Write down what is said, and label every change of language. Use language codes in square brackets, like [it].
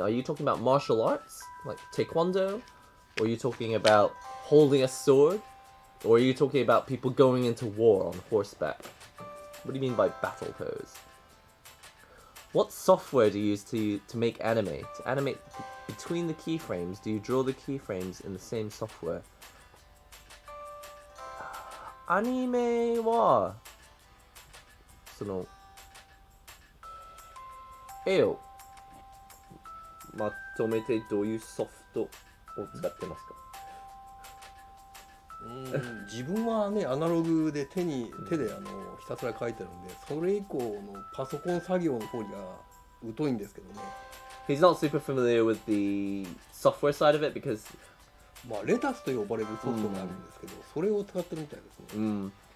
[en] Are you talking about martial arts? Like taekwondo? Or are you talking about holding a sword? Or are you talking about people going into war on horseback? What do you mean by battle pose? What software do you use to make anime? To animate between the keyframes, do you draw the keyframes in the same software? [ja] アニメはその絵をまとめてどういうソフトを使ってますか？自分はねアナログで手でひたすら描いてるんで、それ以降のパソコン作業の方には疎いんですけどね。 [en] He's not super familiar with the software side of it because [ja] まあレタスと呼ばれるソフトがあるんですけど、それを使ってるみたいですね。